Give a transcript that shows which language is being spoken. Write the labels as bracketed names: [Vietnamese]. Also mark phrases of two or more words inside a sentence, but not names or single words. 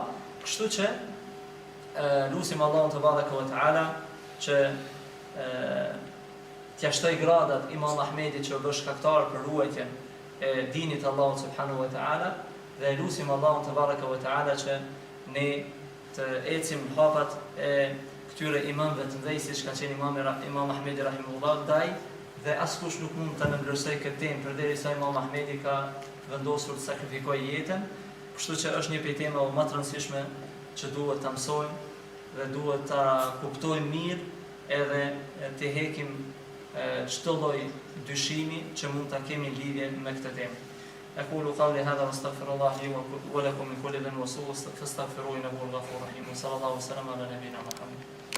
[Albanian] Kështu që lutim Allahun [Arabic] تبارك وتعالى [Albanian] që t'ia shtoj gradat Imam Ahmedit që u bë shkaktar për ruajtjen e dinit Allahut [Arabic] سبحانه وتعالى, [Albanian] dhe lutim Allahun [Arabic] تبارك وتعالى [Albanian] që ne të ecim hapat e këtyre imamëve të mëdhenj siç ka qenë Imam Ahmedi rahimahullah ndaj, dhe askush nuk mund ta ndërsoj këtë temë përderisa Imam Ahmedi ka vendosur të sakrifikojë jetën. Kështu që është një prej temave më të rëndësishme që duhet ta mësojmë dhe duhet ta kuptojmë mirë, edhe të hekim çdo lloj dyshimi që mund ta kemi lidhje me këtë temë. [Arabic] أقول قولي هذا واستغفر الله لي ولكم من كل ذنب وسوء فاستغفروه إنه هو الغفور الرحيم. وصلى الله وسلم على نبينا محمد.